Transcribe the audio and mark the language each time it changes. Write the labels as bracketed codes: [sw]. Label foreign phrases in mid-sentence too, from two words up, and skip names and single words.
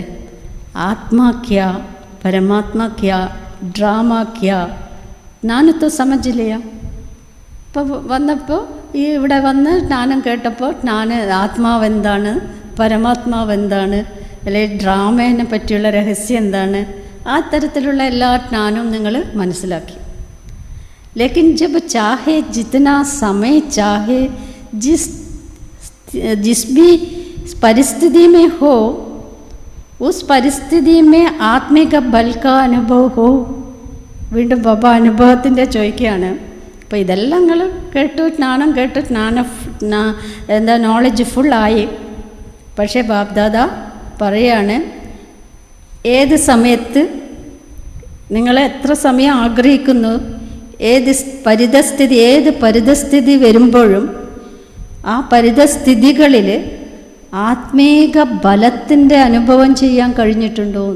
[hi] आत्मा क्या, परमात्मा क्या, ड्रामा क्या, [ml] ഞാനൊത്ത് സമജില്ല. ഇപ്പോൾ വന്നപ്പോൾ ഈ ഇവിടെ വന്ന് ജ്ഞാനം കേട്ടപ്പോൾ ആത്മാവെന്താണ്, പരമാത്മാവെന്താണ്, അല്ലെങ്കിൽ ഡ്രാമേനെ പറ്റിയുള്ള രഹസ്യം എന്താണ്, ആ തരത്തിലുള്ള എല്ലാ ജ്ഞാനവും നിങ്ങൾ മനസ്സിലാക്കി. [hi] लेकिन जब चाहे जितना समय चाहे जिस भी परिस्थिति में हो उस परिस्थिति में आत्मिक बल का अनुभव हो. [ml] വീണ്ടും ബാബ അനുഭവത്തിൻ്റെ ചോദിക്കുകയാണ്. അപ്പോൾ ഇതെല്ലാം നിങ്ങൾ കേട്ടു, ജ്ഞാനം കേട്ട് നോളജ് ഫുള്ളായി. പക്ഷേ ബാബ്ദാദ പറയാണ്, ഏത് സമയത്ത് നിങ്ങൾ എത്ര സമയം ആഗ്രഹിക്കുന്നു, ഏത് പരിതസ്ഥിതി വരുമ്പോഴും ആ പരിതസ്ഥിതികളിൽ ആത്മീക ബലത്തിൻ്റെ അനുഭവം ചെയ്യാൻ കഴിഞ്ഞിട്ടുണ്ടോ എന്ന്.